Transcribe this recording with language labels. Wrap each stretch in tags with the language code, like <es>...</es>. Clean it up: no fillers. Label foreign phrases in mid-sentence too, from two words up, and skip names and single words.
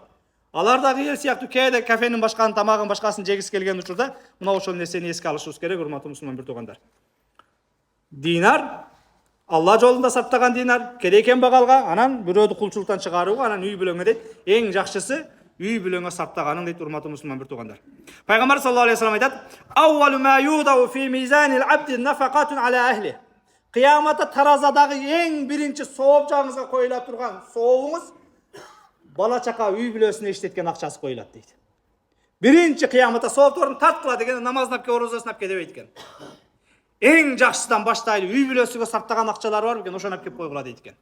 <ky>Алар дагы эл сыяктуу кээде кафенин башканын, тамагын башкасын жегиси келген учурда мына ошол нерсени эске алышыбыз керек, урматтуу мусулман бир туугандар. Динар Алла жолунда сарптаган динар керек экен багалга, анан бирөөдү кулчулуктан чыгарууга, анан үй бүлөңө дейт, эң жакшысы үй бүлөңө сарптаганың дейт, урматтуу мусулман бир туугандар.</ky> <ar>Пайгамбар صلى الله عليه وسلم айтат: "أول ما يوضع في ميزان العبد نفقة على أهله."</ar> <ky>Кыяматта таразадагы эң биринчи сооп жагыңызга коюла турган сообуңуз бала чака үй бүлөсүнө иштеткен акчасы коюлат дейт. Биринчи кыяматта соопторун тарткыла деген намазын апке, орозасын апке дебейт экен. Эң жакшысынан баштайлы үй бүлөсүгө сарптаган акчалар бар экен, ошону апкеп койгула дейт экен.</ky>